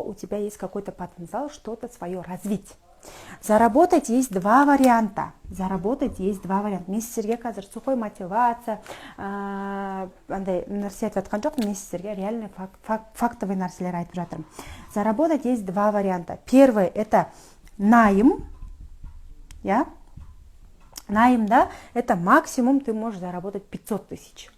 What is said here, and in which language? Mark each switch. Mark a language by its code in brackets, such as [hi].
[ru] У тебя есть какой-то потенциал, что-то свое развить. Заработать есть два варианта. Заработать есть два варианта. [kk] Мен сіздерге қазір сухой мотивация, андай нәрсе айтып жатқан жоқпын, мен сіздерге реально фактовый нәрселер айтып жатырмын. [ru] Заработать есть два варианта. Первый это найм, я? Найм, да, это максимум ты можешь заработать 500 тысяч.